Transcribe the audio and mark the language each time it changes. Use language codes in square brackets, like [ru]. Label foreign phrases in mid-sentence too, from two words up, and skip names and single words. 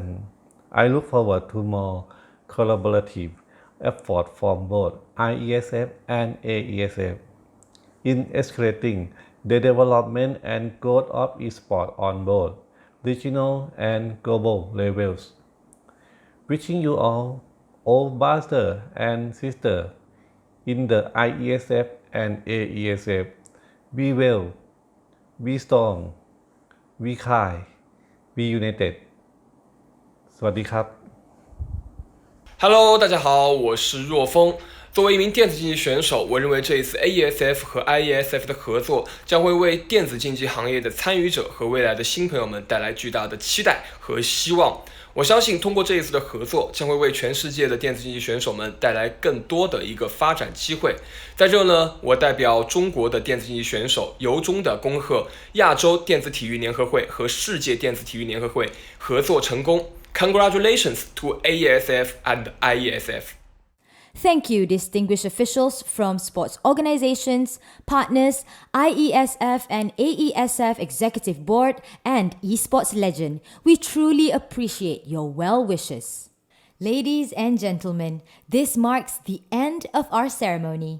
[en] I look forward to more collaborative efforts from both IESF and AESF in escalating the development and growth of esports on both regional and global levels. Wishing you all brothers and sisters in the IESF and AESF, be well, We strong We kind We united [th] สวัสดีครับ [zh] Hello， 大家好，我是若风。作为一名电子竞技选手，我认为这一次 AESF 和 IESF 的合作将会为电子竞技行业的参与者和未来的新朋友们带来巨大的期待和希望。我相信通过这一次的合作，将会为全世界的电子竞技选手们带来更多的一个发展机会。在这呢，我代表中国的电子竞技选手由衷的恭贺亚洲电子体育联合会和世界电子体育联合会合作成功。 [en] Congratulations to AESF and IESF. Thank you, distinguished officials from sports organizations, partners, IESF and AESF Executive Board, and Esports legend. We truly appreciate your well wishes. Ladies and gentlemen, this marks the end of our ceremony.